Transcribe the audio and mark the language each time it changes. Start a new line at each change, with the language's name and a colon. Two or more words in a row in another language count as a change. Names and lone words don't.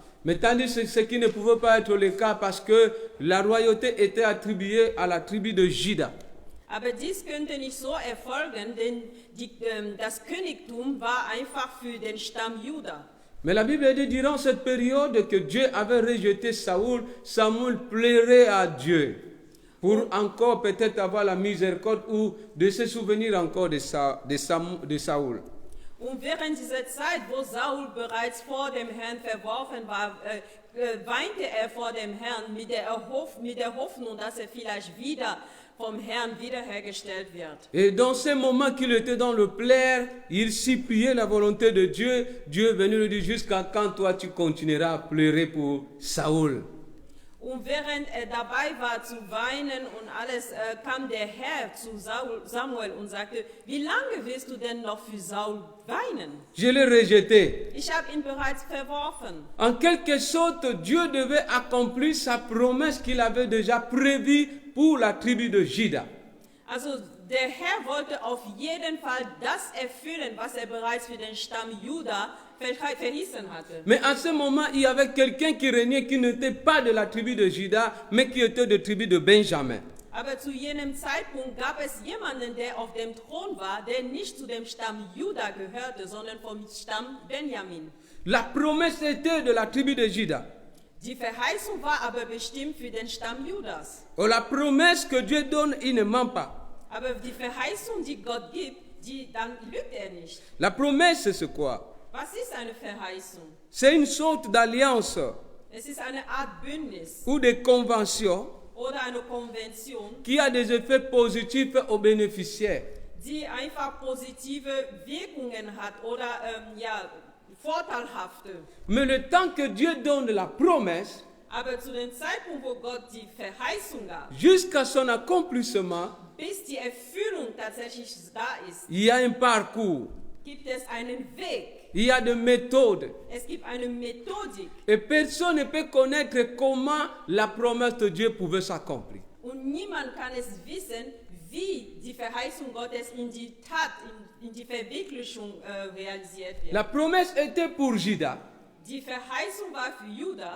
French: Mais tandis que ce qui ne pouvait pas être le cas parce que la royauté était attribuée à la tribu de Juda.
German: Aber dies könnte nicht so erfolgen, denn das Königtum war einfach für den Stamm Juda.
French: Mais la Bible dit durant cette période que Dieu avait rejeté Saoul, Samuel plairait à Dieu pour encore peut-être avoir la miséricorde ou de se souvenir encore de Saoul.
German: Und während dieser Zeit, wo Saul bereits vor dem Herrn verworfen war, weinte er vor dem Herrn mit der Hoffnung, dass er vielleicht wieder vom Herrn wiederhergestellt wird.
French: Et dans ce moment qu'il était dans le plaire, il suppliait la volonté de Dieu. Dieu est venu lui dire jusqu'à quand toi tu continueras à pleurer pour Saoul.
German: Und während er dabei war zu weinen und alles, kam der Herr zu Samuel und sagte, wie lange wirst du denn noch für Saul weinen?
French: Je l'ai rejeté.
German: Ich habe ihn bereits verworfen.
French: En quelque sorte, Dieu devait accomplir sa promesse qu'il avait déjà prévue pour la tribu de Juda.
German: Also der Herr wollte auf jeden Fall das erfüllen, was er bereits für den Stamm Juda verheißen hatte.
French: Mais à ce moment, il y avait quelqu'un qui régnait qui n'était pas de la tribu de Juda, mais qui était de la tribu de Benjamin.
German: Aber zu jenem Zeitpunkt gab es jemanden, der auf dem Thron war, der nicht zu dem Stamm Juda gehörte, sondern vom Stamm Benjamin.
French: La promesse était de la tribu de Juda.
German: Die Verheißung war aber bestimmt für den Stamm Judas.
French: Oh, la promesse que Dieu donne, il ne ment pas.
German: Aber die Verheißung, die Gott gibt, dann lügt er nicht.
French: La promesse, c'est quoi?
German: Was ist eine Verheißung?
French: C'est une sorte d'alliance
German: Es ist eine Art Bündnis
French: ou de convention
German: oder eine Konvention,
French: qui a des effets positifs aux bénéficiaires.
German: die einfach positive Wirkungen hat oder vorteilhafte.
French: Mais le temps que Dieu donne la promesse,
German: Aber zu dem Zeitpunkt, wo Gott die Verheißung gab,
French: jusqu'à son accomplissement,
German: bis die Erfüllung tatsächlich da ist,
French: il y a un parcours,
German: gibt es einen Weg.
French: il y a des méthodes.
German: Es gibt eine Methodik.
French: Et personne ne peut connaître comment la promesse de Dieu pouvait s'accomplir.
German: Und niemand kann es wissen, wie die Verheißung Gottes in die Tat, in die Verwirklichung realisiert wird.
French: La promesse était pour Juda,
German: Die Verheißung war für Juda,